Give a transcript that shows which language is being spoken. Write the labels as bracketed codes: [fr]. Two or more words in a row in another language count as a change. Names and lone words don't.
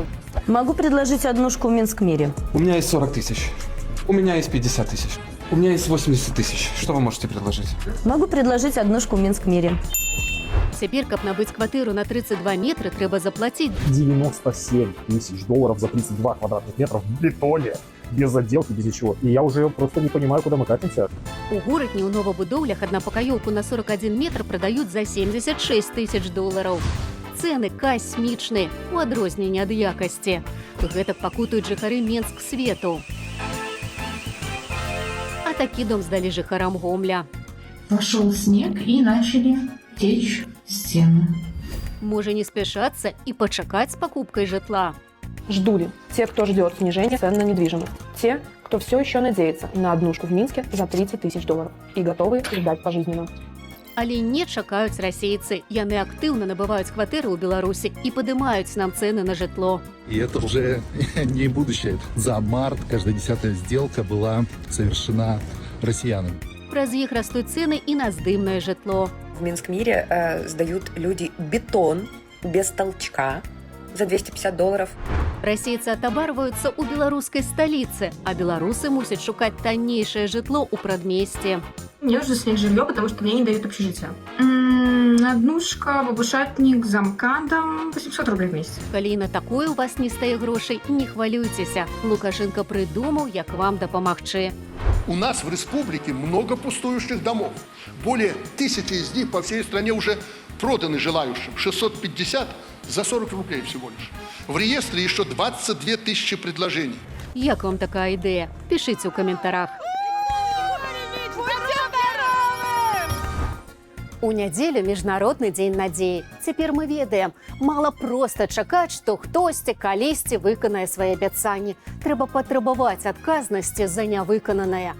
[ru] Могу предложить однушку в Минск-Мире. У меня есть 40 тысяч. У меня есть 50 тысяч. У меня есть 80 тысяч. Что вы можете предложить? Могу предложить однушку в Минск-Мире. [be] Цяпер, каб набыць кватэру на 32 метры, трэба заплаціць [ru] $97 тысяч за 32 квадратных метра в бетоне, без отделки, без ничего. И я уже просто не понимаю, куда мы катимся. [be] У горадні ў новабудоўлях аднапакаёўку на 41 метр прадаюць за $76 тысяч. Цэны касмічныя, у адрозненне ад якасці. Гэтак пакутуюць жыхары Менск свету. А такі дом здалі жыхарам Гомля. [ru] Пошел снег и начали течь стены. [be] Можа не спяшацца і пачакаць з пакупкай жытла. [ru] Жду ли те, кто ждет снижения цен на недвижимость? Те, кто все еще надеется на однушку в Минске за $30 тысяч и готовы ждать пожизненно. [be] Але не чакаюць расейцы. Яны актыўна набываюць кватэры ў Беларусі і падымаюць нам цэны на жытло. [ru] И это уже не будущее. За март каждая 10-я сделка была совершена россиянами. [be] Праз іх растуць цэны і на здымнае жытло. [ru] В Минск-Мире сдают люди бетон без толчка за $250. [be] Расейцы атабарваюцца ў беларускай сталіцы, а беларусы мусяць шукаць таннейшае жытло ў прадмесці. [ru] Мне нужно снять жилье, потому что мне не дают общежитие. Однушка, бабушатник, замкадом, 800 рублей в месяц. [be] Калі на такое у вас не стае грошай, не хвалюйцеся. Лукашенко прыдумаў, як вам дапамагчы. [ru] У нас в республике много пустующих домов. Более 1000 из них по всей стране уже проданы желающим. 650 за 40 рублей всего лишь. В реестре еще 22 тысячи предложений. [be] Як вам такая ідэя? Пішыце ў каментарах. У нядзелю міжнародны дзень надзеі. Цяпер мы ведаем, мала проста чакаць, што хтосьці калісьці выканае свае абяцанні. Трэба патрабаваць адказнасці за нявыкананае.